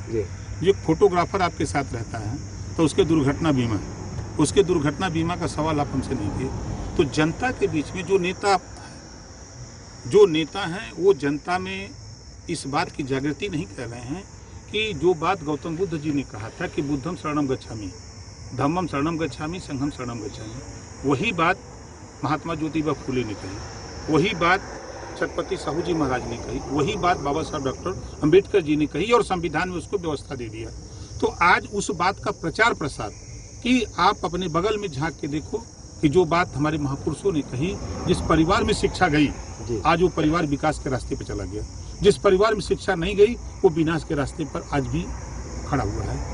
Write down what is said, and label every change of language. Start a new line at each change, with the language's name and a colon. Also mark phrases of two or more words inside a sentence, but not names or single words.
Hindi: जो फोटोग्राफर आपके साथ रहता है तो उसके दुर्घटना बीमा, उसके दुर्घटना बीमा का सवाल आप हमसे नहीं किए। तो जनता के बीच में जो नेता हैं वो जनता में इस बात की जागृति नहीं कर रहे हैं कि जो बात गौतम बुद्ध जी ने कहा था कि
Pali: बुद्धम शरणम गच्छामि, धम्मम शरणम गच्छामि, संघम शरणम गच्छामि,
Hindi: वही बात महात्मा ज्योतिबा फुले ने कही, वही बात छत्रपति साहू जी महाराज ने कही, वही बात बाबा साहब डॉक्टर अम्बेडकर जी ने कही, और संविधान में उसको व्यवस्था दे दिया। तो आज उस बात का प्रचार प्रसार कि आप अपने बगल में झांक के देखो कि जो बात हमारे महापुरुषों ने कही, जिस परिवार में शिक्षा गई आज वो परिवार विकास के रास्ते पर चला गया, जिस परिवार में शिक्षा नहीं गई वो विनाश के रास्ते पर आज भी खड़ा हुआ है।